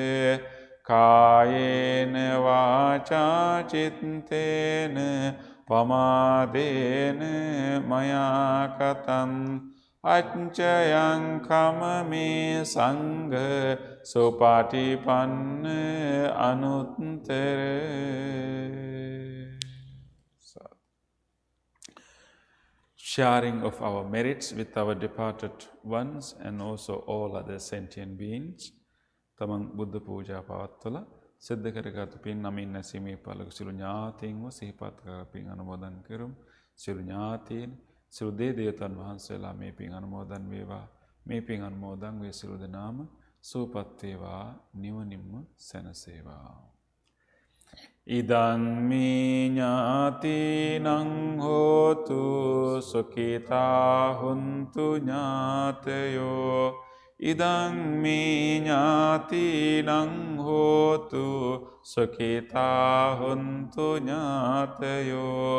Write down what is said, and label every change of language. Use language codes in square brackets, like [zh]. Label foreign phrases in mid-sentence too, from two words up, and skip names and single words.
[pi] කායේන වාචා චිත්තේන පමාදේන මයා කතං අච්චයං කමමේ සංඝ සුපටිපන්න අනුත්තර. [en] Sharing of our merits with our departed ones and also all other sentient beings. [si] තමන් බුද්ධ පූජා පවත්වල සිද්ධ කරගත් පින් නමින් නැසීමේ පළක සියලු ඥාතීන්ව සිහිපත් කර පින් අනුමෝදන් කරමු. සියලු ඥාතීන් සියලු දේවතාවුන් වහන්සේලා මේ පින් අනුමෝදන් වේවා. මේ පින් අනුමෝදන් වේ සියලු දෙනාම සුවපත් වේවා, නිවනින්ම සැනසේවා. [pi] ඉදං මේ ඥාතීනං හෝතු සුඛිතා හුන්තු ඥාතයෝ. ඉදං මේ ඥාතීනං හෝතු සුඛිතා හුන්තු ඥාතයෝ.